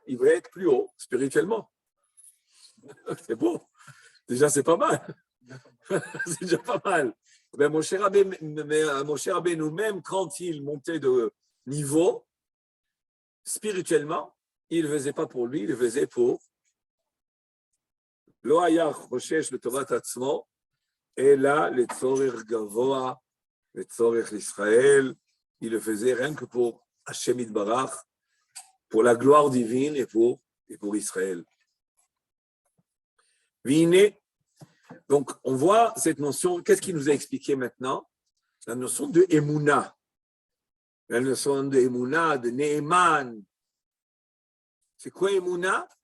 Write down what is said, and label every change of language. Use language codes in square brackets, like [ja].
[fr] Il veut être plus haut spirituellement. C'est beau. Déjà, c'est pas mal. C'est déjà pas mal. Ben, Moshe Rabbeinu, même quand il montait de niveau, spirituellement, il ne le faisait pas pour lui, il le faisait pour [he] לא היה חושש לטובת עצמו, אלא לצורך גבוה, לצורך ישראל. [fr] Il le faisait rien que pour Hachem Yitbarach, pour la gloire divine et pour Israël. Vine. Donc, on voit cette notion. Qu'est-ce qu'il nous a expliqué maintenant? La notion de Emouna. La notion de Emouna, de Neeman. C'est quoi Emouna?